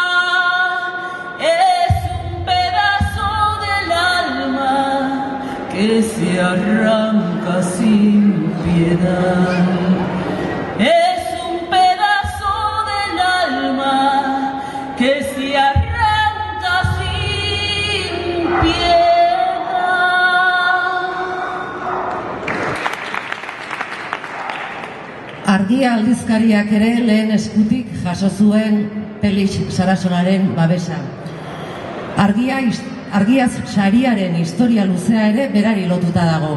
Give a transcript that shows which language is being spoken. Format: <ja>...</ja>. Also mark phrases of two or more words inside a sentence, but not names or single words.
<es>Es un pedazo del alma que se arranca sin piedad. Es un pedazo del alma que se arranca sin piedad.</es> <eu>Argia aldizkariak ere lehen eskutik jaso zuen Felix Sarasolaren babesa. Argia sariaren historia luzea ere berari lotuta dago.</eu>